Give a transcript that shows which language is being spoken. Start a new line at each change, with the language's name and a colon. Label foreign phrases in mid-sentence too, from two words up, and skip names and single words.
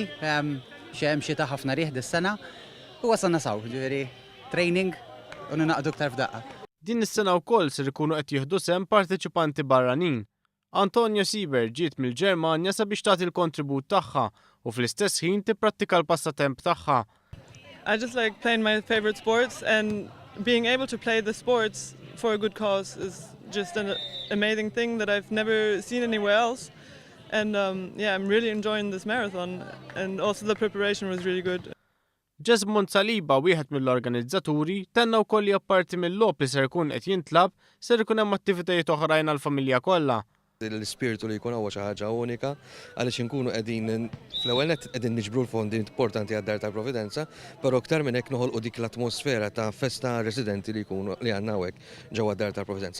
Maltese: Xem xita ħafna rieħ dis-sena u wasalna saw, ġifieri training u ninaqdu aktar f'daqqa. Din is-sena wkoll ser ikunu qed jieħdu sehem parteċipanti barranin. Antonio Sieber ġiet mill-Ġermanja sabiex tagħti l-kontribut tagħha u fl-istess ħin tipprattika l-passatemp tagħha.
English: I just like playing my favorite sports, and being able to play the sports for a good cause is just an amazing thing that I've never seen anywhere else. And yeah, I'm really enjoying this marathon, and also the preparation was really good.
Maltese: Jesmond Saliba, wieħed mill-organizzaturi, tenna wkoll li apparti mill-logħob li ser ikun qed jintlab, ser ikun hemm attivitajiet oħrajn għall-familja kollha. L-ispirtu li jkun huwa xi ħaġa unika għaliex inkunu qegħdin fl-ewwel nett qegħdin niġbru l-fondi importanti għad-Dar tal-Providenza, però aktar minn hekk noħolqu dik l-atmosfera ta' festa residenti li jkunu li għandna hawnhekk ġewwa d-Dar tal-Providenza.